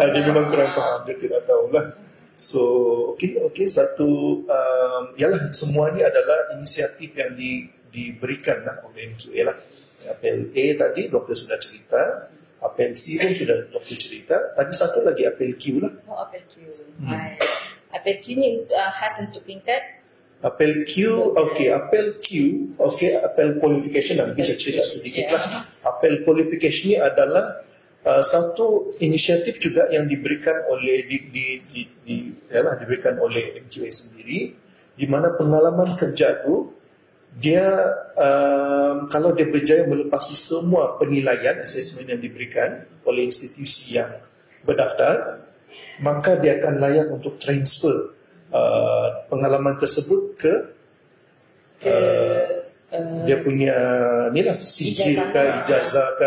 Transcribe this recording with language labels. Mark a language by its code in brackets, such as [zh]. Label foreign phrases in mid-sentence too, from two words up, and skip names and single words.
[ms] Dia memang kurang faham, dia tidak tahulah. So okey satu ialah semua ni adalah inisiatif yang diberikan lah oleh MQA lah. Apel A tadi doktor sudah cerita, apel C pun sudah doktor cerita. Tadi satu lagi apel Q lah. Apel Q. Apel Q ni khas untuk tingkat apel Q. Apel Q, apel qualification lah. Mungkin saya cerita sedikit lah. Apel qualification ni adalah satu inisiatif juga yang diberikan oleh diberikan oleh MQA sendiri, di mana pengalaman kerja tu dia kalau dia berjaya melepasi semua penilaian asesmen yang diberikan oleh institusi yang berdaftar, maka dia akan layak untuk transfer pengalaman tersebut ke dia punya inilah sijil ke ijazah ke.